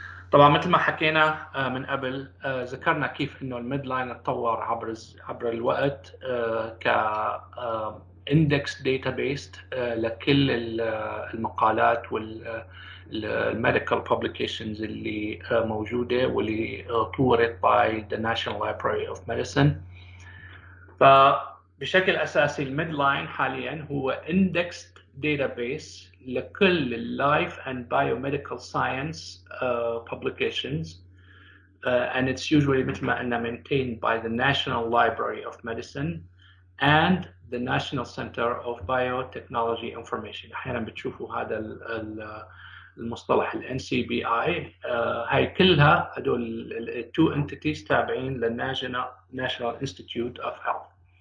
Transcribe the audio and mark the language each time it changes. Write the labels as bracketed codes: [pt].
[ar] طبعا مثل ما حكينا من قبل ذكرنا كيف انه الميد لاين اتطور عبر الوقت ك [en] index database [ar] لكل المقالات والميديكال publications اللي موجودة واللي طورت by the National Library of Medicine. فبشكل أساسي الميد لاين حاليا هو [en] indexed database لكل اللايف and biomedical science publications, and it's usually [ar] مثل ما قلنا [en] maintained by the National Library of Medicine and the National Center of Biotechnology Information. [ar] أحيانا بتشوفوا هذا المصطلح ال NCBI. هاي كلها هدول [en] two entities [ar] تابعين لل National Institute of Health.